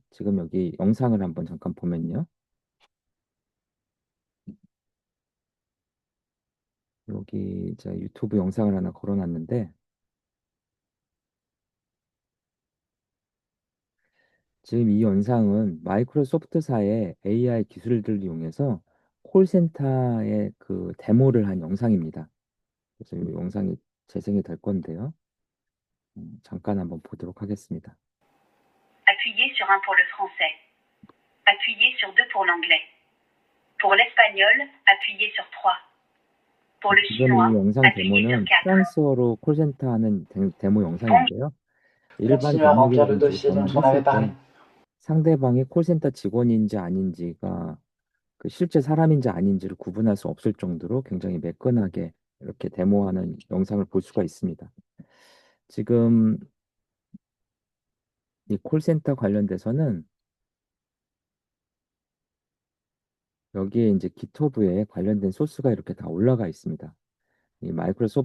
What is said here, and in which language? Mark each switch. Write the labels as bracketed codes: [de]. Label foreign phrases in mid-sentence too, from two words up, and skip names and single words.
[ko] 지금 여기 영상을 한번 잠깐 보면요. 여기 제가 유튜브 영상을 하나 걸어놨는데 지금 이 영상은 마이크로소프트사의 AI 기술들을 이용해서 콜센터의 그 데모를 한 영상입니다. 그래서 이 영상이 재생이 될 건데요. 잠깐 한번 보도록 하겠습니다. [fr] Appuyez sur 1 pour le français. Appuyez sur 2 pour l'anglais. Pour l'espagnol, appuyez sur 3. Pour le [ko] 지금 이 [fr] chinois, [ko] 영상 [fr] appuyez sur [ko] 데모는 [fr] 4. [ko] 프랑스어로 콜센터 하는 데모 [fr] Bonjour. [ko] 영상인데요. 일반 [fr] Continue à remplir le [ko] 번역이라든지 [fr] dossier dont [ko] 번역을 [fr] on [ko] 했을 [fr] avait parlé. [ko] 때 상대방이 콜센터 직원인지 아닌지가 그 실제 사람인지 아닌지를 구분할 수 없을 정도로 굉장히 매끈하게 이렇게 데모하는 영상을 볼 수가 있습니다. 지금 이 콜센터 관련돼서는 여기에 이제 기토브에 관련된 소스가 이렇게 다 올라가 있습니다.